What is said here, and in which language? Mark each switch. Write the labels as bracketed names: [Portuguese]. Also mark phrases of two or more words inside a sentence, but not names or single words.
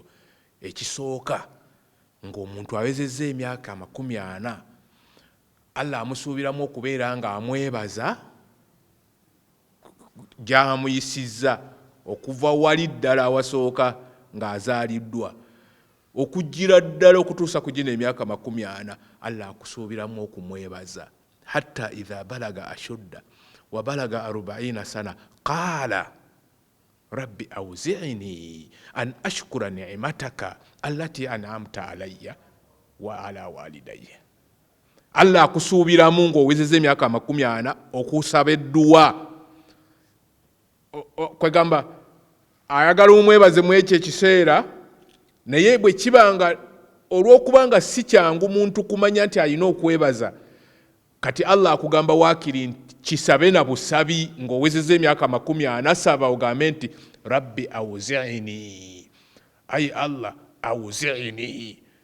[Ganda] Ekisooka, ng'omuntu awezezza emyaka 40 Allah amusuubiramu okubeera nga amwebaza gy'amuyisizza okuva wali ddala awasooka ng'azaaliddwa okujjira ddala okutuusa ku gino emyaka 40, Allah akusuubiramu okumwebaza. [Arabic] حتى إذا بلغ أشده وبلغ 40 سنة قال رب أوزعني أن أشكر نعمتك التي أنعمت علي وعلى والدي. [Ganda] Allah akusuubiramu ng'owezezza emyaka 40 okusaba edduwa, kwegamba ayagala omwebaze mu ekyo ekiseera, naye bwe kibanga olw'okubanga si kyangu muntu kumanya nti alina okwebaza, kati Allah akugamba waakiri nti kisabe na busabi ng'owezezza emyaka 40, saba ogambe nti [Arabic] رب أوزعني, [Ganda] ayi Allah awzi'ni,